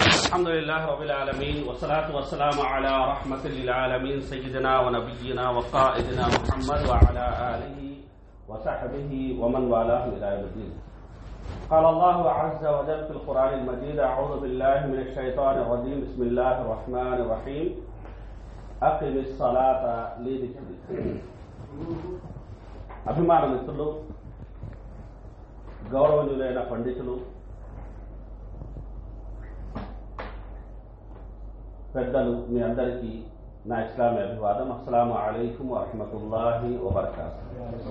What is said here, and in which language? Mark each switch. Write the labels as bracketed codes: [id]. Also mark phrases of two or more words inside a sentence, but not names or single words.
[ar] الحمد لله رب العالمين والصلاة والسلام على رحمة للعالمين سيدنا ونبينا وقائدنا محمد وعلى آله وصحبه ومن والاه إلى يوم الدين. قال الله عز وجل في القرآن المجيد: أعوذ بالله من الشيطان الرجيم. بسم الله الرحمن الرحيم. أقم الصلاة لذكري. [te] అభిమాన మిత్రులు, గౌరవనీయులైన పండితులు, పెద్దలు, మీ అందరికీ నా ఇస్లామీ అభివాదం. [ar] السلام عليكم ورحمة الله وبركاته.